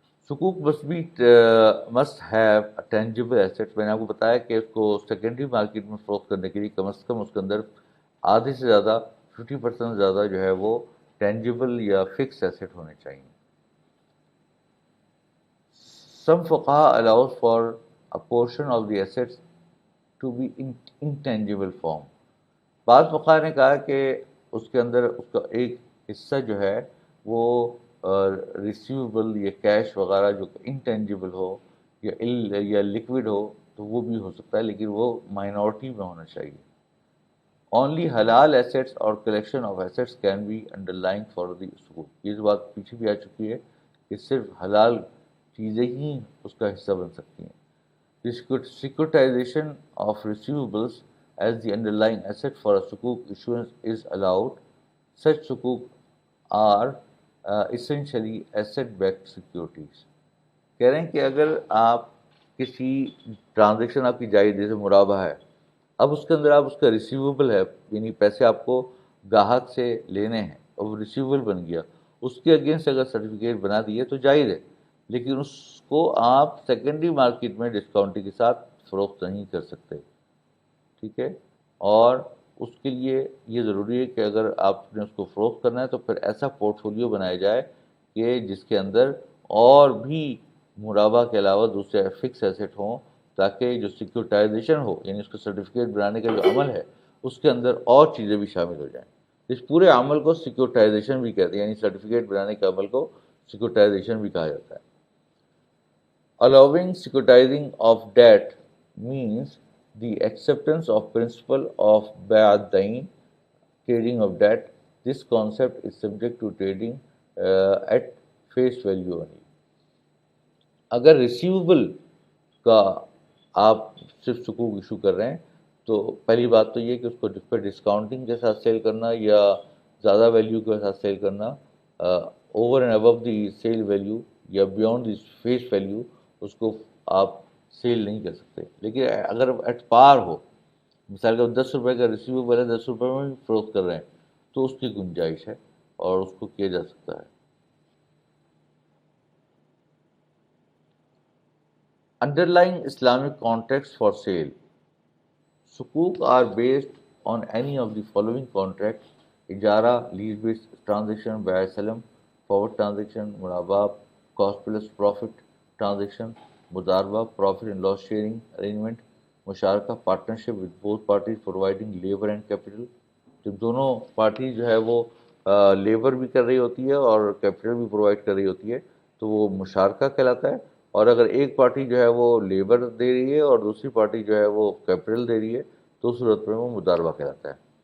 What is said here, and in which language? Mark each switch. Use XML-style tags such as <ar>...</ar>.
<en>سکوک must have tangible assets.</en> <ur>میں نے آپ کو بتایا کہ اس کو سیکنڈری مارکیٹ میں فروخت کرنے کے لیے کم از کم اس کے اندر آدھے سے زیادہ 50% زیادہ جو ہے وہ ٹینجیبل یا فکس ایسیٹ ہونے چاہیے.</ur> <en>Some fuqaha allows for a portion of the assets to be in intangible form.</en> <ur>بعض فقہا نے کہا کہ اس کے اندر اس کا ایک حصہ جو ہے وہ ریسیویبل یا کیش وغیرہ جو انٹینجیبل ہو یا لکوڈ ہو تو وہ بھی ہو سکتا ہے, لیکن وہ مائنورٹی میں ہونا چاہیے.</ur> <en>Only حلال assets اور collection of assets can be underlying for the سکوک.</en> <ur>یہ بات پیچھے بھی آ چکی ہے کہ صرف حلال چیزیں ہی اس کا حصہ بن سکتی ہیں.</ur> <en>Securitization of receivables as the underlying asset for a sukuk issuance is allowed. Such sukuk are essentially asset-backed securities.</en> <ur>کہہ رہے ہیں کہ اگر آپ کسی ٹرانزیکشن آپ کی جائز جیسے مرابہ ہے, اب اس کے اندر آپ اس کا ریسیویبل ہے, یعنی پیسے آپ کو گاہک سے لینے ہیں اور وہ ریسیویبل بن گیا, اس کے اگینسٹ اگر سرٹیفکیٹ بنا دیے تو جائز ہے, لیکن اس کو آپ سیکنڈری مارکیٹ میں ڈسکاؤنٹنگ کے ساتھ فروخت نہیں کر سکتے. ٹھیک ہے, اور اس کے لیے یہ ضروری ہے کہ اگر آپ نے اس کو فروخت کرنا ہے تو پھر ایسا پورٹ فولیو بنایا جائے کہ جس کے اندر اور بھی مرابہ کے علاوہ دوسرے فکس ایسٹ ہوں تاکہ جو سیکورٹائزیشن ہو، یعنی اس کا سرٹیفکیٹ بنانے کا جو عمل ہے اس کے اندر اور چیزیں بھی شامل ہو جائیں. اس پورے عمل کو سیکورٹائزیشن بھی کہتے ہیں، یعنی سرٹیفکیٹ بنانے کے عمل کو سیکورٹائزیشن بھی کہا جاتا ہے.</ur> <en>Allowing securitizing of debt means the acceptance of principle of bai'ad-dain, trading of debt. This concept is subject to trading at face value only.</en> <ur>اگر ریسیویبل کا آپ صرف سکوک ایشو کر رہے ہیں تو پہلی بات تو یہ کہ اس کو پہ ڈسکاؤنٹنگ کے ساتھ سیل کرنا یا زیادہ ویلیو کے ساتھ سیل کرنا،</ur> <en>over and above the sale value</en> <ur>یا</ur> <en>beyond the face value,</en> <ur>اس کو آپ سیل نہیں کر سکتے. لیکن اگر ایٹ پار ہو، مثال کے 10 روپے کا ریسیویبل ہے، 10 روپے میں بھی فروخت کر رہے ہیں، تو اس کی گنجائش ہے اور اس کو کیا جا سکتا ہے.</ur> <en>Underlying Islamic contracts for sale. Sukuk are based on any of the following contracts: ijara, lease-based transaction, bai salam, forward transaction, muraba, cost plus profit transaction, mudarba, profit and loss sharing arrangement, musharaka, partnership with both parties providing labor and capital.</en> <ur>جب دونوں party جو ہے وہ labour بھی کر رہی ہوتی ہے اور کیپٹل بھی پرووائڈ کر رہی ہوتی ہے تو وہ مشارکہ کہلاتا ہے. اور اگر ایک پارٹی جو ہے وہ لیبر دے رہی ہے اور دوسری پارٹی جو ہے وہ کیپٹل دے رہی ہے تو اس صورت میں وہ مضاربہ کہلاتا ہے.</ur>